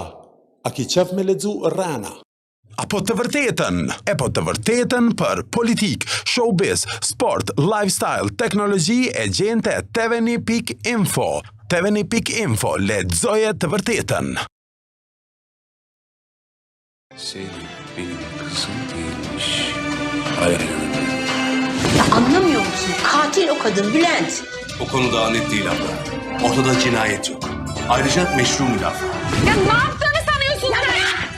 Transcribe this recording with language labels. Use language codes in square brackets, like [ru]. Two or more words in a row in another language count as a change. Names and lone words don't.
[sq] A ki qef me lexu rrana? Apo të vërtetën për politik, showbiz, sport, lifestyle, teknologji e gjente tveni.info. Tveni.info, lexoje të vërtetën. [tr] Seni benim kızım değilmiş. Hayal edemem. Ya anlamıyor musun? Katil o kadın Bülent. O konu daha net değil abla. Ortada cinayet yok. Ayrıca meşru müdafaa. Ya ne yaptığını sanıyorsun sen?